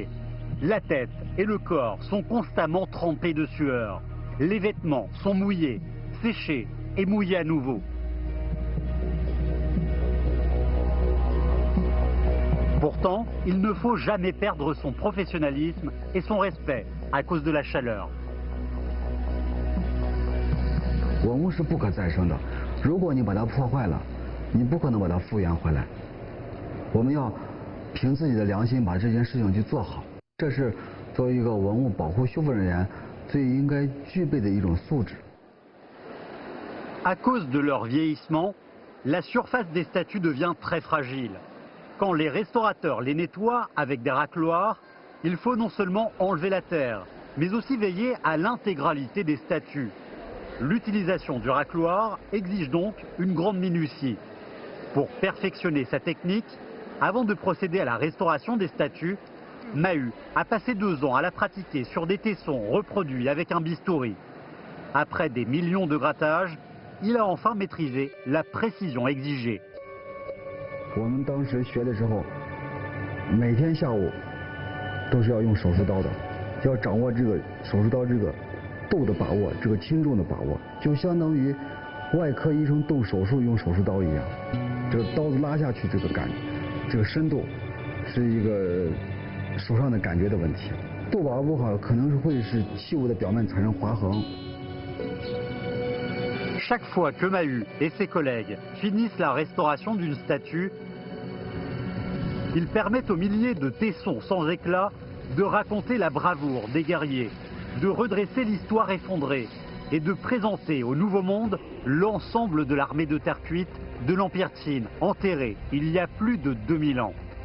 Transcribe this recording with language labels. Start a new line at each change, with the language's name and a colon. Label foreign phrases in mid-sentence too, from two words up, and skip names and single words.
French: La tête et le corps sont constamment trempés de sueur. Les vêtements sont mouillés, séchés et mouillés à nouveau. Pourtant, il ne faut jamais perdre son professionnalisme et son respect à cause de la chaleur.
Chinese: 文物是不可再生的，如果你把它破坏了，你不可能把它复原回来。我们要凭自己的良心把这件事情去做好，这是作为一个文物保护修复人员最应该具备的一种素质。
French: À cause de leur vieillissement, la surface des statues devient très fragile. Quand les restaurateurs les nettoient avec des racloirs, il faut non seulement enlever la terre, mais aussi veiller à l'intégralité des statues. L'utilisation du racloir exige donc une grande minutie. Pour perfectionner sa technique, avant de procéder à la restauration des statues, Mahu a passé 2 ans à la pratiquer sur des tessons reproduits avec un bistouri. Après des millions de grattages, il a enfin maîtrisé la précision exigée.
Chinese: 我们当时学的时候，每天下午都是要用手术刀的，要掌握这个手术刀这个度的把握，这个轻重的把握，就相当于外科医生动手术用手术刀一样。这个刀子拉下去，这个深度是一个手上的感觉的问题。度把握不好，可能是会使器物的表面产生划痕。
French: Chaque fois que Mahu et ses collègues finissent la restauration d'une statue, ils permettent aux milliers de tessons sans éclat de raconter la bravoure des guerriers, de redresser l'histoire effondrée et de présenter au Nouveau Monde l'ensemble de l'armée de terre cuite de l'Empire Qin, enterrée il y a plus de 2000 ans.